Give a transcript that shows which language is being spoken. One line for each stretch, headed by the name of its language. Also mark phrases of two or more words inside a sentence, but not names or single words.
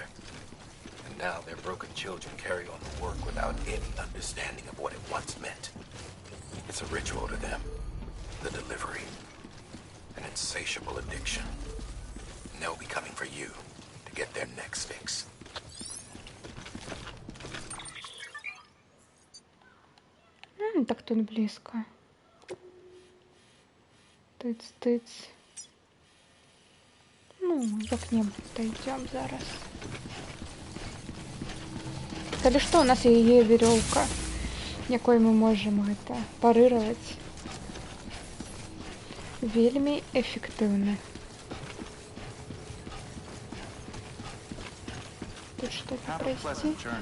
English: And now their broken children carry on the work without any understanding of what it once meant. It's a ritual to them, the delivery, an insatiable addiction. And they'll be coming for you to get their next fix.
Russian: Так тут близко. Тыц-тыц.
Belarusian: Ну, як-небудь дойдем зараз. Калі што, у нас є веревка, якой мы можем гэта парыраваць. Вельмі эффектыўна.
Russian: Тут что-то пройти.